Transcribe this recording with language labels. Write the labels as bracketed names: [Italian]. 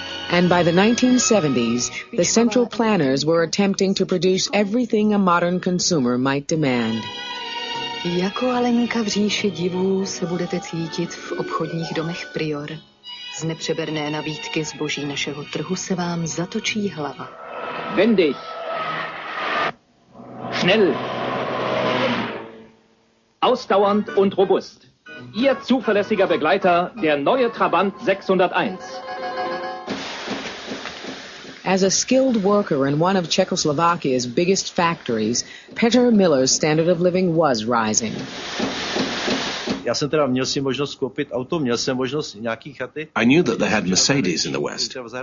[English] And by the 1970s, the central planners were attempting to produce everything a modern consumer might demand. [Czech] Jako Alenka v říši divů se budete cítit v obchodních domech Prior. Z nepřeberné nabídky zboží našeho trhu se vám zatočí hlava. [German] Wendig. Schnell. Ausdauernd und robust. Ihr zuverlässiger Begleiter, der neue Trabant 601. [English] As a skilled worker in one of Czechoslovakia's biggest factories, Petr Miller's standard of living was rising. I knew that they had Mercedes in the West.